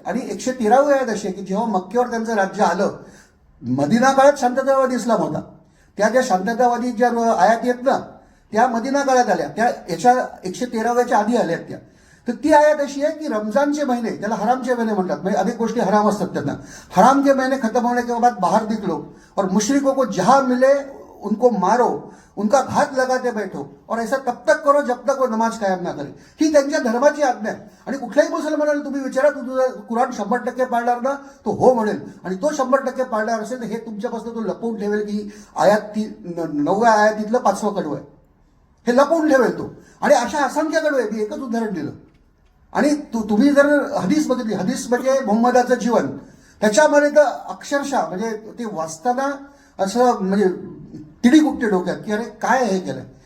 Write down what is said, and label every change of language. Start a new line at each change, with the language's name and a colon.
Marathi: आणि 113वी आयात अशी आहे की जेव्हा मक्केवर त्यांचं राज्य आलं, मदिना काळात शांततावादी इस्लाम होता, त्या ज्या शांततावादी ज्या आयाती आहेत ना, त्या मदिना काळात आल्या, त्या याच्या 113व्याच्या आधी आल्यात त्या. तर ती आयात अशी आहे की रमजानचे महिने, त्याला हरामचे महिने म्हणतात, म्हणजे अनेक गोष्टी हराम असतात त्यांना.
Hindi: हराम के महीने खत्म होने के बाद बाहर निकलो और मुशरिकों को जहां मिले उनको मारो, उनका घात लगाते बैठो और ऐसा तब तक करो जब तक वो नमाज कायम ना करे.
Marathi: ही त्यांच्या धर्माची आज्ञा आहे. आणि कुठल्याही मुसलमानाला तुम्ही विचारा, तू तुझा कुराण 100% पाळणार ना, तो हो म्हणेल. आणि तो 100% पाळणार असेल तर हे तुमच्यापासून तो लपवून ठेवेल की आयात ती 9व्या आयातीतलं 5वं कडवं आहे, हे लपवून ठेवेल तो. आणि अशा असंख्य कडवं आहे. मी एकच उदाहरण दिलं. आणि तुम्ही जर हदीस बघितली, हदीस म्हणजे मुहम्मदाचं जीवन, त्याच्यामध्ये तर अक्षरशः म्हणजे ते वाचताना असं म्हणजे तिडी कुठते डोक्यात की अरे काय हे केलंय.